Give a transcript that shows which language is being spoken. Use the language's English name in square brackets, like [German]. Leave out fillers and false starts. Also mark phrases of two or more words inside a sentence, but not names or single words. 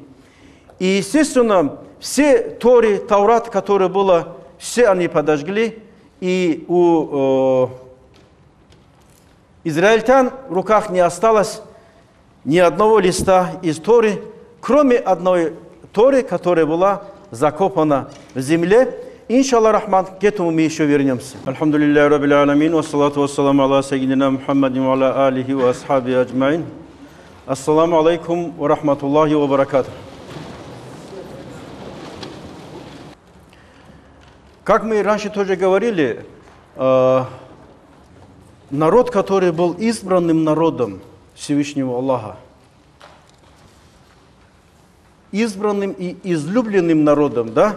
[Russian] И, естественно, все Торы, Таурат, которые было, все они подожгли, и у израильтян в руках не осталось ни одного листа из Торы, кроме одной Торы, которая была закопана в земле. [Arabic] إن شاء الله الرحمن, [Russian] к этому мы еще вернемся. [Arabic] الحمد لله رب العالمين، والصلاة والسلام على سيدنا محمد وعلى آله وأصحابه أجمعين. السلام عليكم ورحمة الله وبركاته. [Russian] Как мы раньше тоже говорили, народ, который был избранным народом Всевышнего Аллаха, избранным и излюбленным народом, да?